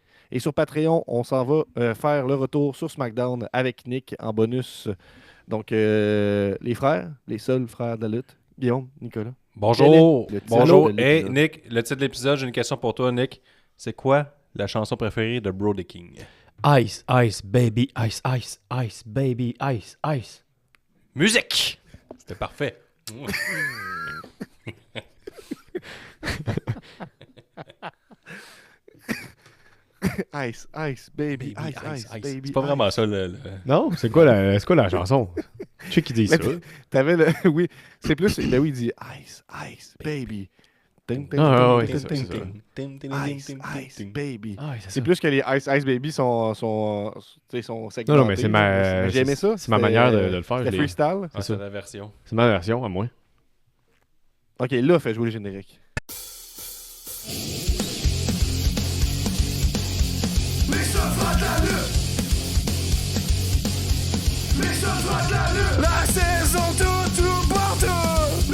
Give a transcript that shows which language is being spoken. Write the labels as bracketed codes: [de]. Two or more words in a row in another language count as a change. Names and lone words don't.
[fr] Et sur Patreon, on s'en va faire le retour sur SmackDown avec Nick en bonus. Donc, les frères, les seuls frères de la lutte, Guillaume, Nicolas. Bonjour. Bonjour. Hey, Nick, le titre de l'épisode, j'ai une question pour toi, Nick. C'est quoi la chanson préférée de Brody King? [en] Ice, ice, baby, ice, ice, ice, baby, ice, ice. [fr] Musique! C'était parfait. [en] Ice, ice, baby, ice, baby. [fr] C'est pas vraiment ça le... Non? C'est quoi la chanson? Je sais qui dit ça. T'avais le... Oui, c'est plus... Ben oui, il dit [en] ice, ice, baby. Ice, ice, baby. [fr] C'est plus que les [en] Ice, ice, baby [fr] sont segmentés. Non, mais c'est ma... J'ai aimé ça. C'est ma manière de le faire. C'est freestyle. C'est la version. C'est ma version, à moi. OK, là, fais jouer le générique. La saison tout ou partout.